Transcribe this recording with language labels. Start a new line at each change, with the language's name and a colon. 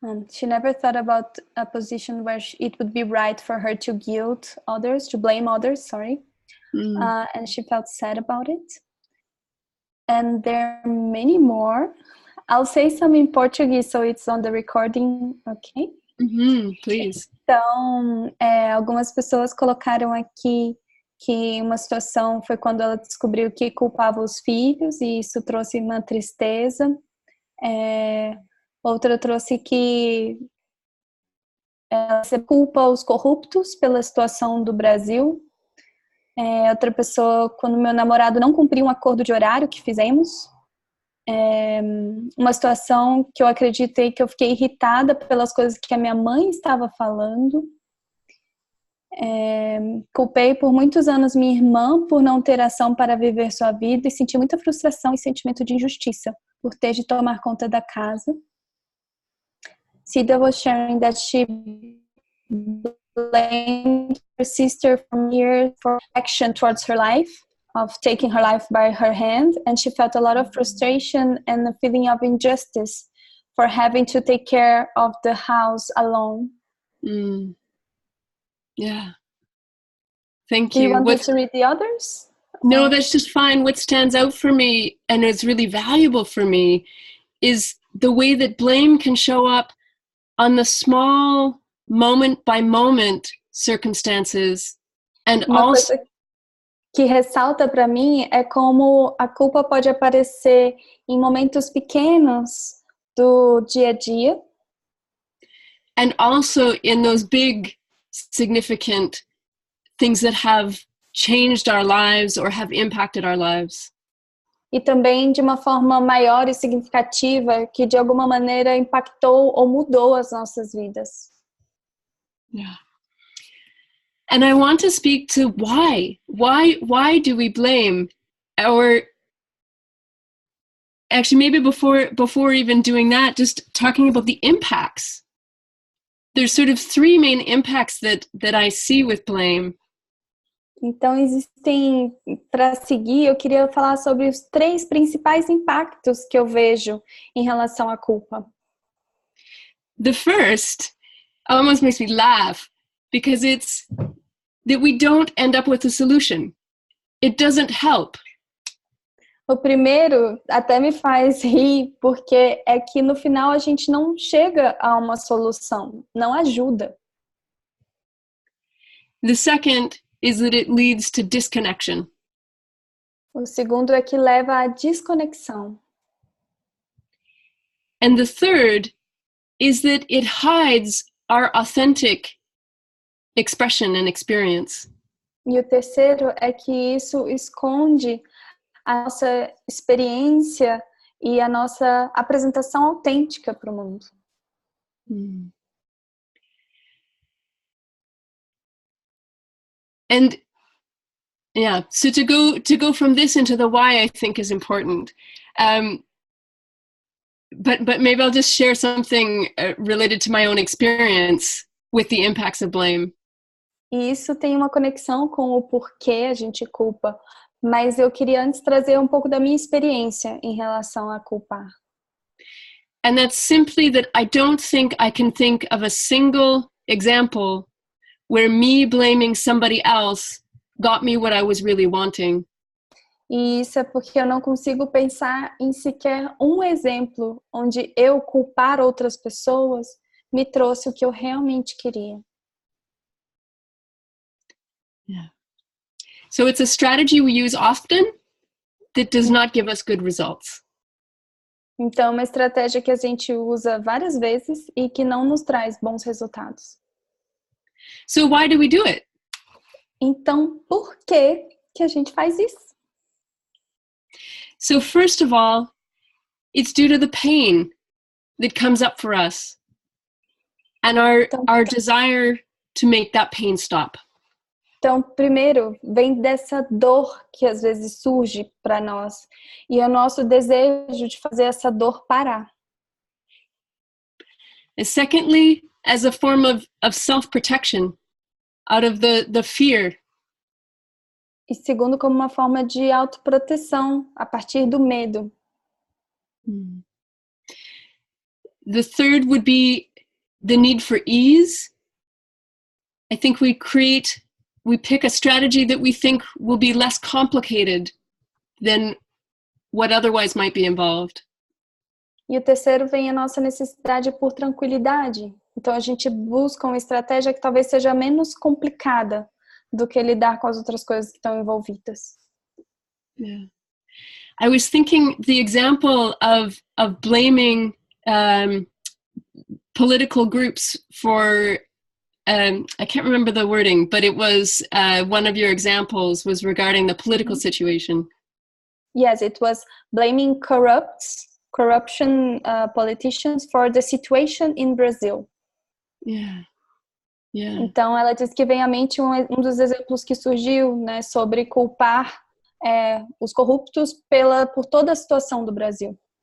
English: She never thought about a position where it would be right for her to guilt others, to blame others, and she felt sad about it. And there are many more. I'll say some in Portuguese, so it's on the recording, okay? Please.
Portuguese: Então, algumas pessoas colocaram aqui que uma situação foi quando ela descobriu que culpava os filhos, e isso trouxe uma tristeza. Outra trouxe que ela se culpa os corruptos pela situação do Brasil. Outra pessoa, quando meu namorado não cumpriu um acordo de horário que fizemos. Uma situação que eu acreditei que eu fiquei irritada pelas coisas que a minha mãe estava falando. Culpei por muitos anos minha irmã por não ter ação para viver sua vida e senti muita frustração e sentimento de injustiça por ter de tomar conta da casa.
English: Sida was sharing that she blamed her sister from years for action towards her life, of taking her life by her hand, and she felt a lot of frustration and a feeling of injustice for having to take care of the house alone. Yeah. Thank you. Do you want me to read the others? No, that's just fine. What stands out for me, and is really valuable for me, is the way that blame can show up on the small moment by moment circumstances, and also
Portuguese: coisa que ressalta para mim é como a culpa pode aparecer em momentos pequenos do dia a dia,
English: and also in those big significant things that have changed our lives or have impacted our lives.
Portuguese: E também de uma forma maior e significativa que de alguma maneira impactou ou mudou as nossas vidas.
English: Yeah. And I want to speak to why. Why do we blame? Or actually, maybe before even doing that, just talking about the impacts. There's sort of three main impacts that I see with blame.
Portuguese: Então, existem, para seguir, eu queria falar sobre os 3 principais impactos que eu vejo em relação à culpa.
English: The first almost makes me laugh because it's that we don't end up with a solution. It doesn't help.
Portuguese: O primeiro até me faz rir, porque é que no final a gente não chega a uma solução, não ajuda.
English: The second is that it leads to disconnection.
Portuguese: O segundo é que leva à desconexão.
English: And the third is that it hides our authentic expression and experience.
Portuguese: E o terceiro é que isso esconde a nossa experiência e a nossa apresentação autêntica para o mundo.
English: And yeah, so to go from this into the why, I think is important. But maybe I'll just share something related to my own experience with the impacts of blame.
Portuguese: E isso tem uma conexão com o porquê a gente culpa. Mas eu queria antes trazer um pouco da minha experiência em relação a culpar.
English: And that's simply that I don't think I can think of a single example where me blaming somebody else got me what I was really wanting.
Portuguese: E isso é porque eu não consigo pensar em sequer um exemplo onde eu culpar outras pessoas me trouxe o que eu realmente queria.
English: Yeah. So it's a strategy we use often that does not give us good results.
Portuguese: Então, é uma estratégia que a gente usa várias vezes e que não nos traz bons resultados.
English: So why do we do it?
Portuguese: Então, por que a gente faz isso?
English: So first of all, it's due to the pain that comes up for us and our desire to make that pain stop.
Portuguese: Então, primeiro, vem dessa dor que às vezes surge para nós e é o nosso desejo de fazer essa dor parar.
English: And secondly, as a form of self-protection, out of the fear.
Portuguese: E segundo, como uma forma de autoproteção a partir do medo.
English: The third would be the need for ease. I think we pick a strategy that we think will be less complicated than what otherwise might be involved.
Portuguese: E o terceiro vem a nossa necessidade por tranquilidade. Então a gente busca uma estratégia que talvez seja menos complicada do que lidar com as outras coisas que estão envolvidas.
English: Yeah. I was thinking the example of blaming political groups for I can't remember the wording, but it was one of your examples was regarding the political situation. Yes, it was blaming corruption politicians for the situation in Brazil. Yeah. Yeah.
Portuguese: Então, ela diz que vem à mente um dos exemplos que surgiu, né, sobre culpar os corruptos por toda a situação do Brasil.